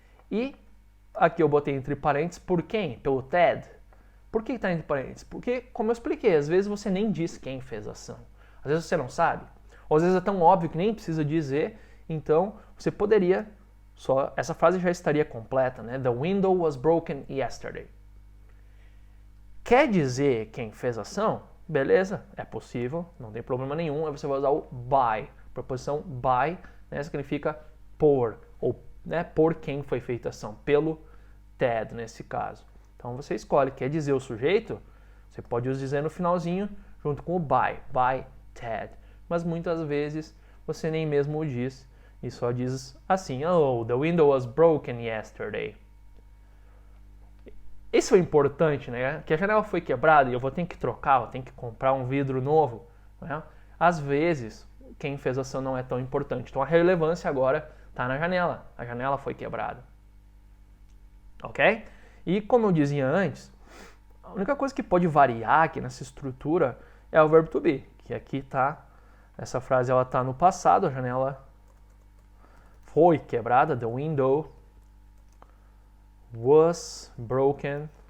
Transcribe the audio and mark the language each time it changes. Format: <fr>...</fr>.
<pt>E aqui eu botei entre parênteses, por quem? Pelo Ted. Por que está entre parênteses? Porque, como eu expliquei, às vezes você nem diz quem fez a ação. Às vezes você não sabe. Ou às vezes é tão óbvio que nem precisa dizer. Então, você poderia, essa frase já estaria completa, né?</pt> <en>The window was broken yesterday.</en> <pt>Quer dizer quem fez a ação? Beleza, é possível, não tem problema nenhum. Aí você vai usar o by. A preposição by, né, significa por, ou né, por quem foi feita a ação, pelo Ted nesse caso. Então você escolhe, quer dizer o sujeito, você pode dizer no finalzinho, junto com o by Ted. Mas muitas vezes você nem mesmo o diz, e só diz assim:</pt> <en>oh, the window was broken yesterday.</en> <pt>Isso é importante, né? Que a janela foi quebrada e eu vou ter que trocar, eu tenho que comprar um vidro novo, né? Às vezes, quem fez a ação não é tão importante. Então a relevância agora está na janela. A janela foi quebrada. Ok? E como eu dizia antes, a única coisa que pode variar aqui nessa estrutura é o verbo to be, que aqui está, essa frase ela está no passado, a janela foi quebrada,</pt> <en>the window was broken.</en>